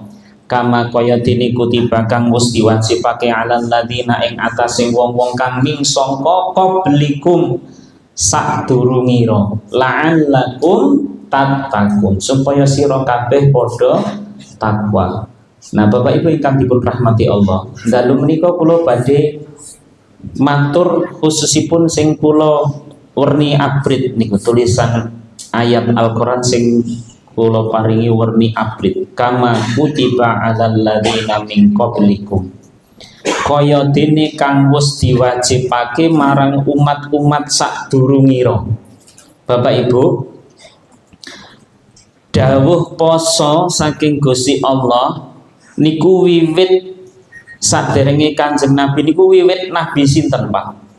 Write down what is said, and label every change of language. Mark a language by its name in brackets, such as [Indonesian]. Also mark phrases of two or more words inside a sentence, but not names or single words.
[Javanese] Kama kaya dene kutiba kang wis diwajibake [Arabic] على الذين [Javanese] ing atase wong-wong kang ning sangka qablikum sadurungira [Arabic] لعلكم تتقون, [Javanese] supaya sira kabeh padha takwa. Nah, Bapak Ibu ingkang dipun rahmati Allah, dalu menika kula badhe matur khususipun sing kula werni abrit niku tulisan ayat Al-Qur'an sing kula paringi werni abrit, [Arabic] كما كتب على الذين من قبلكم, [Javanese] kaya dene kang wis diwajibake marang umat-umat sadurungira. Bapak Ibu, dawuh poso saking Gusti Allah niku wiwit saderenge Kanjeng Nabi niku wiwit Nabi sinten, Pak?